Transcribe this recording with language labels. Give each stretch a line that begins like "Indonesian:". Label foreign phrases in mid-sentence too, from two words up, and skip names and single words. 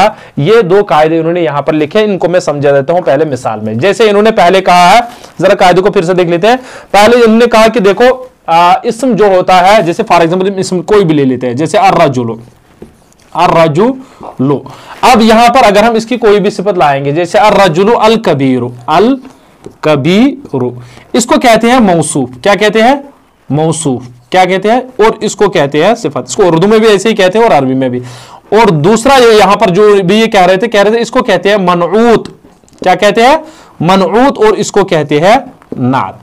Hindi: ये दो कायदे इन्होंने यहां पर लिखे, इनको मैं समझा देता हूं पहले मिसाल में। जैसे इन्होंने पहले कहा है, जरा कायदे को फिर से देख लेते हैं। पहले इन्होंने कहा कि देखो इस्म जो होता है, जैसे
English: for example
Hindi: इस्म कोई भी ले लेते हैं, जैसे अर्रजुलु, अर्रजुलु। अब यहां पर अगर हम इसकी कोई भी सिफत लाएंगे, जैसे
Arabic: الرجل الكبير, الكبير,
Hindi: इसको कहते हैं मौसूफ। क्या कहते हैं? मौसूफ। क्या कहते हैं? और इसको कहते हैं सिफत। इसको उर्दू में भी ऐसे ही कहते हैं और अरबी में भी। और दूसरा यहां पर जो भी ये कह रहे थे इसको कहते हैं मनऊत। क्या कहते हैं? मनऊत। और इसको कहते हैं नात।